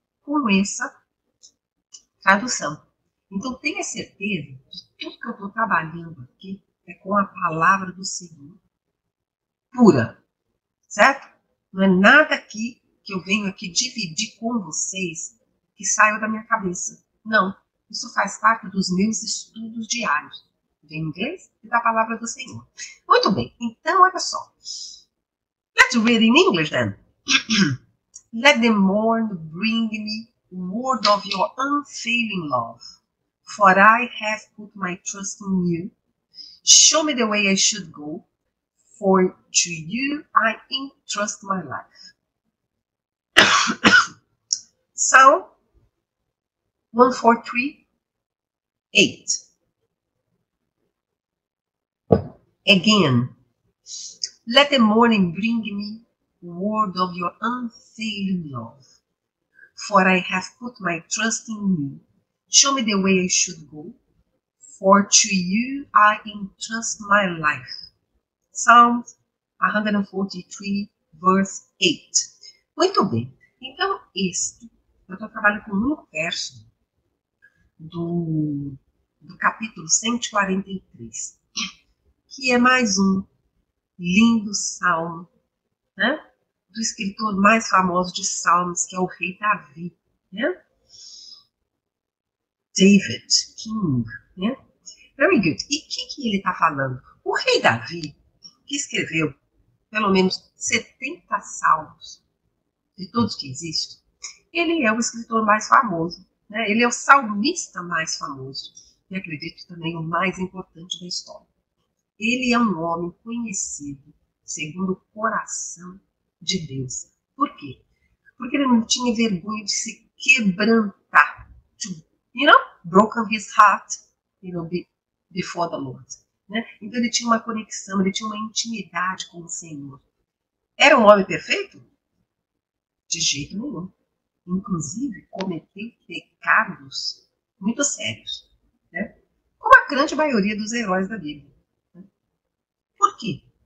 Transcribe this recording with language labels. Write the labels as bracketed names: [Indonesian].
[Portuguese] Com essa tradução. Então, tenha certeza de tudo que eu estou trabalhando aqui é com a palavra do Senhor pura, certo? Não é nada aqui que eu venho aqui dividir com vocês que saiu da minha cabeça. Não, isso faz parte dos meus estudos diários, de inglês e da palavra do Senhor. Muito bem, então olha só. [English] Let's read in English then. Let the morn bring me word of your unfailing love, for I have put my trust in you. Show me the way I should go, for to you I entrust my life. Psalm 143, 8. Again, let the morning bring me word of your unfailing love, for I have put my trust in you. Show me the way I should go, for to you I entrust my life. Psalms 143, verse 8. [Portuguese] Muito bem. Então, este Eu trabalho com um único verso do capítulo 143, que é mais um lindo salmo, né? Do escritor mais famoso de salmos, que é o rei Davi, né? David King, né? [English] Very good. [Portuguese] E o que ele está falando? O rei Davi, que escreveu pelo menos 70 salmos de todos que existem, ele é o escritor mais famoso, né? Ele é o salmista mais famoso e acredito também o mais importante da história. Ele é um homem conhecido segundo o coração de Deus. Por quê? Porque ele não tinha vergonha de se quebrantar. [English] Broken his heart, before the Lord. [Portuguese] Né? Então ele tinha uma conexão, ele tinha uma intimidade com o Senhor. Era um homem perfeito? De jeito nenhum. Inclusive, cometeu pecados muito sérios. Né? Como a grande maioria dos heróis da Bíblia. Né? Por quê?